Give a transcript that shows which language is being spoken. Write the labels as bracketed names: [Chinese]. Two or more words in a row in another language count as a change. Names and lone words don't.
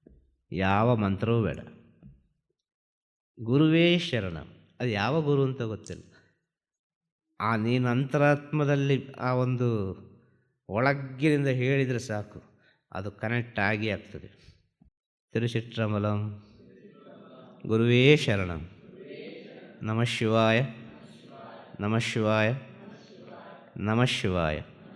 [Kannada] ಯಾವ ಮಂತ್ರವೂ ಬೇಡ. [Sanskrit] ಗುರುವೇ ಶರಣಂ. [Kannada] ಅದು ಯಾವ ಗುರು ಅಂತ ಗೊತ್ತಿಲ್ಲ. ನೀನು ಅಂತರಾತ್ಮದಲ್ಲಿ ಆ ಒಂದು ಒಳಗಿನಿಂದ ಹೇಳಿದರೆ ಸಾಕು, ಅದು ಕನೆಕ್ಟ್ ಆಗಿ ಆಗ್ತದೆ. ತಿರುಚಿಟ್ರಂಬಲಂ. [Sanskrit] ಗುರುವೇ ಶರಣಂ. ನಮಃ ಶಿವಾಯ, ನಮಃ ಶಿವಾಯ, ನಮಃ ಶಿವಾಯ.